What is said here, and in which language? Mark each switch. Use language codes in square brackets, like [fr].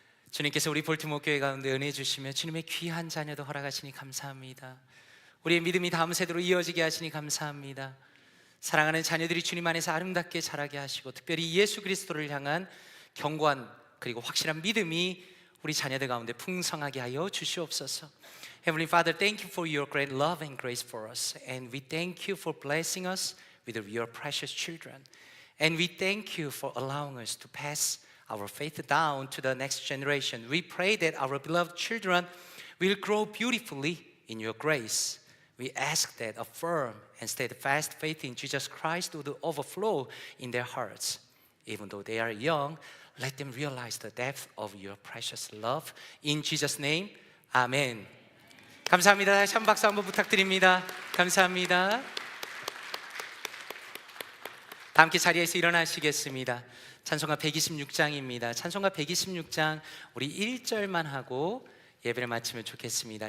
[ko] 주님께서 우리 볼티모어 교회 가운데 은혜 주시며 주님의 귀한 자녀도 허락하시니 감사합니다. 우리의 믿음이 다음 세대로 이어지게 하시니 감사합니다. 사랑하는 자녀들이 주님 안에서 아름답게 자라게 하시고, 특별히 예수 그리스도를 향한 견고한 그리고 확실한 믿음이 우리 자녀들 가운데 풍성하게 하여 주시옵소서. [en] Heavenly Father, thank you for your great love and grace for us, and we thank you for blessing us with your precious children, and we thank you for allowing us to pass our faith down to the next generation. We pray that our beloved children will grow beautifully in your grace. We ask that a firm and steadfast faith in Jesus Christ would overflow in their hearts. Even though they are young, let them realize the depth of your precious love. In Jesus' name, Amen. [ko] 감사합니다. 다시 한 박수 한번 부탁드립니다. 감사합니다. 다 함께 자리에서 일어나시겠습니다. 찬송가 126장입니다. 찬송가 126장 우리 1절만 하고 예배를 마치면 좋겠습니다.